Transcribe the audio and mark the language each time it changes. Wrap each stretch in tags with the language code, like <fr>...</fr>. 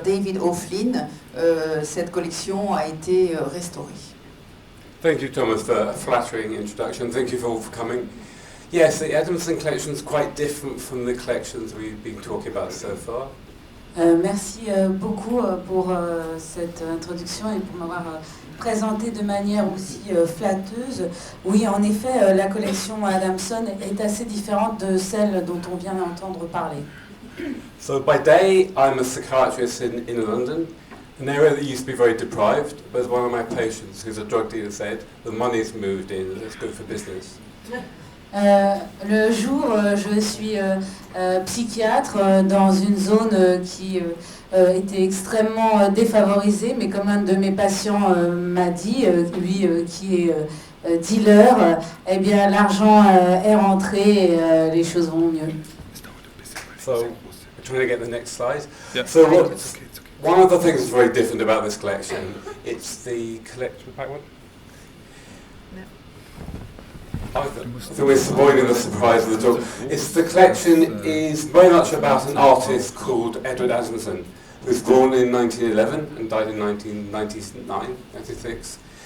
<fr>David O'Flynn, cette collection a été restaurée.</fr> <en>Thank you, Thomas, for a flattering introduction. Thank you all for coming. Yes, the Adamson collection is quite different from the collections we've been talking about so far.</en> <fr>Merci beaucoup pour cette introduction et pour m'avoir présenté de manière aussi flatteuse. Oui, en effet, la collection Adamson est assez différente de celle dont on vient d'entendre parler.</fr> <en>So by day, I'm a psychiatrist in London, an area that used to be very deprived, but as one of my patients who's a drug dealer said, the money's moved in, it's good for business.</en> <fr>Le jour, je suis psychiatre dans une zone qui était extrêmement défavorisée, mais comme un de mes patients m'a dit, lui qui est dealer, eh bien l'argent est rentré et les choses vont mieux.</fr> <en>So, we're trying to get the next slide. Yeah. So one of the things that's very different about this collection, it's the collection back one. I think we're spoiling the surprise of the talk. It's the collection is very much about an artist called Edward Adamson, who was born in 1911 and died in 1999, 96.</en>